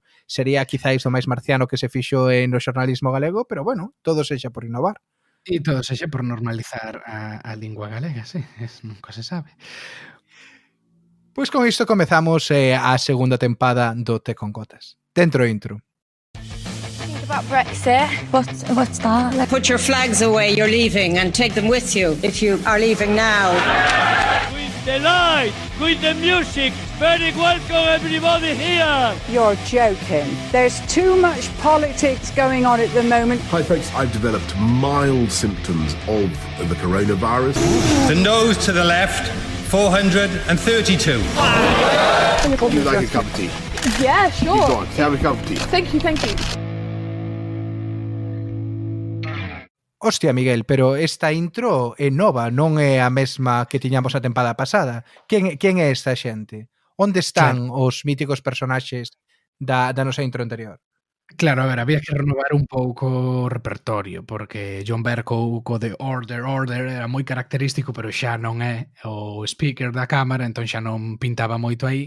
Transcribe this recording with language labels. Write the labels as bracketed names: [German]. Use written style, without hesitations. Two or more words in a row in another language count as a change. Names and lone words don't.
[Galician] Sería quizáis o máis marciano que se fixo no xornalismo galego, pero bueno, todo sexa por innovar. E todo sexa por normalizar a lingua galega, sí, nunca se sabe. Pois con isto comezamos a segunda tempada do Té con Gotas. Dentro intro. [English] About Brexit. What's that? Put your flags away, you're leaving, and take them with you if you are leaving now. With the light, with the music, very welcome everybody here. You're joking. There's too much politics going on at the moment. Hi folks, I've developed mild symptoms of the coronavirus. The nose to the left, 432. Would you like a cup of tea? Yeah, sure. Go on, have a cup of tea. Thank you. [Galician] Hostia, Miguel, pero esta intro é nova, non é a mesma que tiñamos a tempada pasada. Quen é esta xente? Onde están os míticos personaxes da nosa intro anterior? Claro, a ver, había que renovar un pouco o repertorio, porque John Bercow co de Order era moi característico, pero xa non é o speaker da cámara, entón xa non pintaba moito aí.